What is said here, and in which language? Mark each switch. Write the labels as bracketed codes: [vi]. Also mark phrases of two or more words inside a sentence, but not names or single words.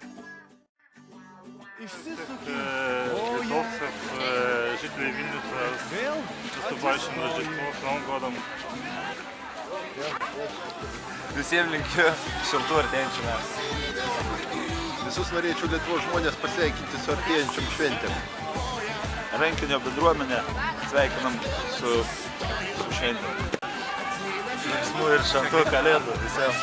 [lt] Išsisuki. [ru] Литовцев, жителей Вильнюса с наступающим Рождеством, с Новым годом. [lt] Visiems linkiu šiltų artėjančių metų. Visus norėčiau Lietuvos žmonės pasveikinti su artėjančiom šventėm. Rankinio bendruomenę sveikinam su šventėm. Linksmų ir šventų kalėdų visiems.